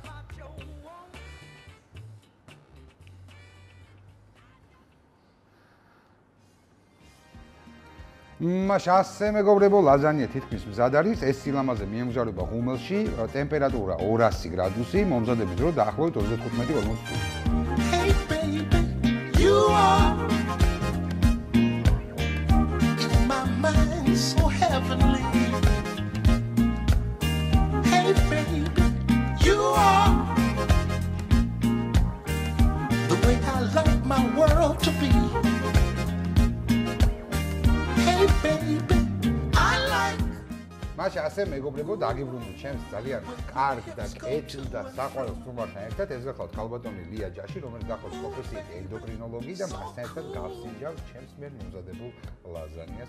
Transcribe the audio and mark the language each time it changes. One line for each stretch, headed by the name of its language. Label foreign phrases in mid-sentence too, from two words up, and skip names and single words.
Georgian: მაშ ასე მეგობრებო, ლაზანია თითქმის მზად არის. ეს სილამაზე მიემგზავრება ღუმელში, ტემპერატურა 200 გრადუსი, მომზადების დრო დაახლოებით 35-40 წუთი.
English: Hey baby, you are in my mind so heavenly. Hey baby, you are the way I like my world to be.
Georgian: მაშ ასე მეგობრებო დაგიბრუნდით ჩემს ძალიან კარგ და კეთილ და საყვარელ სტუმართან ერთად. ეს გახლავთ ქალბატონი ლია ჯაში, რომელიც გახლავთ პროფესიით ენდოკრინოლოგი და მასთან ერთად გავსინჯავთ ჩემს მიერ მომზადებულ ლაზანიას.